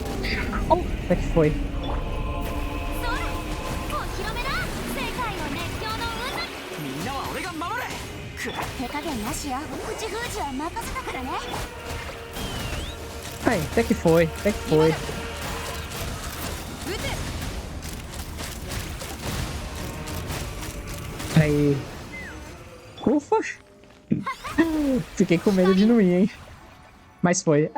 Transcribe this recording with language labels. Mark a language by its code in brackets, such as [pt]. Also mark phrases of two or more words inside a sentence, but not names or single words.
[pt] Oh, até que foi. [ja] みんなは俺が守る。手加減なしよ。口封じは任せたからね。 [pt] Aí, até que foi, até que foi. Aí. Ufa! Fiquei com medo de não ir, hein? Mas foi.